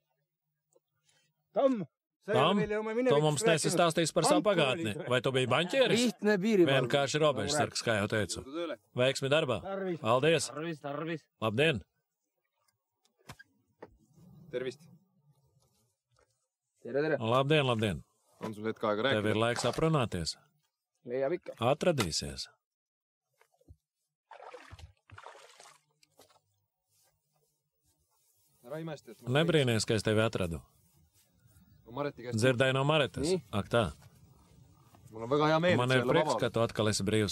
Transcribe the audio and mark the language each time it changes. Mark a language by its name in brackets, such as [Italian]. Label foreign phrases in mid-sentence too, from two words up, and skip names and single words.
[Latvian] Tom, tu mums nesi stāstījis par savu pagātni. Vai tu biji baņķieris? Vienkārši robežsargs, kā jau teicu. Veiksmi darbā. Paldies. Labdien. Tervist. Labdien, labdien. [Estonian] On sul hetk aega rääkida? [Latvian] Tev ir laiks aprunāties. Atradīsies. Nebrīnies, ka es tevi atradu. Dzirdēju no Maretas. Ak tā. Man ir prieks, ka tu atkal esi brīvs.